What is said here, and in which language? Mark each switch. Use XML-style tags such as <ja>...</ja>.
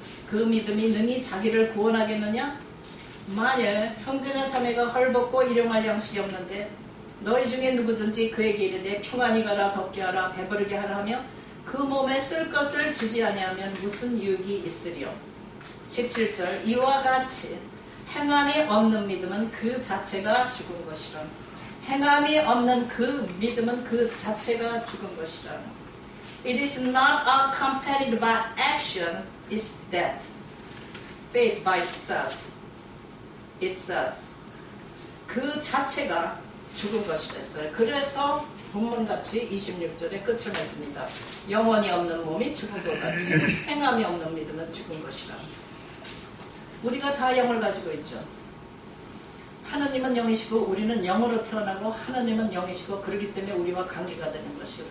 <ko>그 믿음이 능히 자기를 구원하겠느냐? 만일 형제나 자매가 헐벗고 일용할 양식이 없는데 너희 중에 누구든지 그에게 이르되 평안히 가라, 덥게 하라, 배부르게 하라 하며 그 몸에 쓸 것을 주지 아니하면 무슨 유익이 있으리요? 17절. 이와 같이 행함이 없는 믿음은 그 자체가 죽은 것이라. 행함이 없는 그 믿음은 그 자체가 죽은 것이라.</ko> <en>It is not accompanied by action, it's death. Faith by itself.</en> <ko>그 자체가 죽은 것이라 했어요. 그래서 본문같이 26절에 끝을 맺습니다. 영혼이 없는 몸이 죽은 것 같이 행함이 없는 믿음은 죽은 것이라. 우리가 다 영을 가지고 있죠. 하나님은 영이시고 우리는 영으로 태어나고 하나님은 영이시고 그렇기 때문에 우리와 관계가 되는 것이에요.</ko>